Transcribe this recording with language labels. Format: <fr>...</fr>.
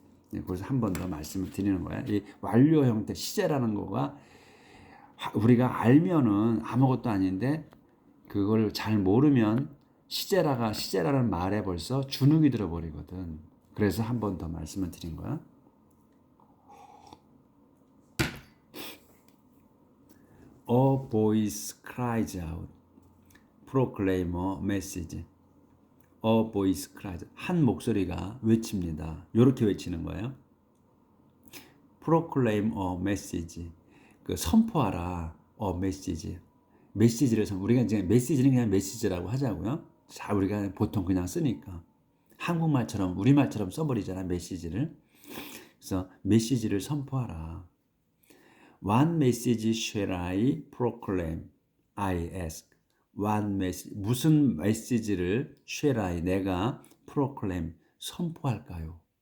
<ko>그래서 한 번 더 말씀을 드리는 거야. 이 완료 형태 시제라는 거가 우리가 알면은 아무것도 아닌데 그걸 잘 모르면 시제라는 말에 벌써 주눅이 들어버리거든. 그래서 한 번 더 말씀을 드린 거야.</ko> <en>A voice cries out, proclaim a message. A voice cries.</en> <ko>한 목소리가 외칩니다. 이렇게 외치는 거예요.</ko> <en>proclaim a message.</en> <ko>그 선포하라.</ko> <en>a message.</en> <ko>메시지를 우리가 이제 메시지는 그냥 메시지라고 하자고요. 자, 우리가 보통 그냥 쓰니까 한국말처럼 우리말처럼 써버리잖아 메시지를. 그래서 메시지를 선포하라.</ko> <en>What message shall I proclaim? I ask. What message,</en> <ko>무슨 메시지를</ko> <en>shall I</en> <ko>내가</ko> <en>proclaim</en> <ko>선포할까요?</ko>